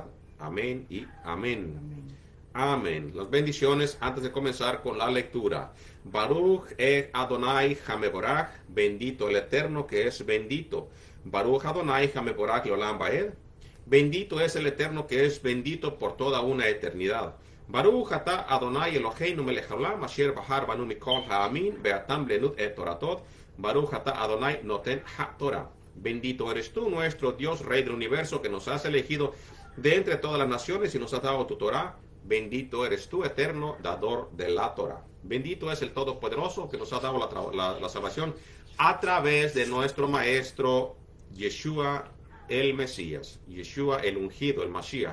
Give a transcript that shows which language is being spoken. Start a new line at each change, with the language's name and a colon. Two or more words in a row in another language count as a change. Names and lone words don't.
Spanish: Amén y amén. Amén. Las bendiciones antes de comenzar con la lectura.
Hebrew: ברוך אדוני המבורך,
Spanish: bendito el Eterno que es bendito.
Hebrew: ברוך אדוני המבורך לעולם ועד,
Spanish: bendito es el Eterno que es bendito por toda una eternidad.
Hebrew: ברוך אתה אדוני אלוהינו מלך העולם אשר בחר בנו מכל העמים ונתן לנו את תורתו. ברוך אתה אדוני נותן התורה.
Spanish: Bendito eres tú, nuestro Dios, Rey del universo, que nos has elegido de entre todas las naciones y nos has dado tu Torah. Bendito eres tú, eterno dador de la Torah. Bendito es el Todopoderoso, que nos ha dado la salvación a través de nuestro maestro Yeshua el Mesías, Yeshua el ungido, el Mashiach.